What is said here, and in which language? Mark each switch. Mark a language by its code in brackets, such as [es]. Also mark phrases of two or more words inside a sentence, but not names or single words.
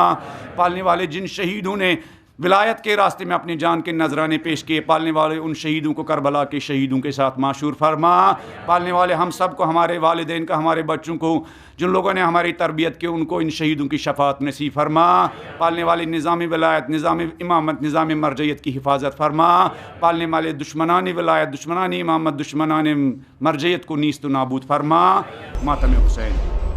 [ur] پالنے والے جن شہیدوں نے ولایت کے راستے میں اپنی جان کے نذرانے پیش کیے، پالنے والے ان شہیدوں کو کربلا کے شہیدوں کے ساتھ معشور فرما۔ پالنے والے ہم سب کو، ہمارے والدین کا، ہمارے بچوں کو، جن لوگوں نے ہماری تربیت کی، ان کو ان شہیدوں کی شفاعت نصیب فرما۔ پالنے والے نظام ولایت، نظام امامت، نظام مرجعیت کی حفاظت فرما۔ پالنے والے دشمنان ولایت، دشمنان امامت، دشمنان مرجعیت کو نیست و نابود فرما۔ ماتم حسین۔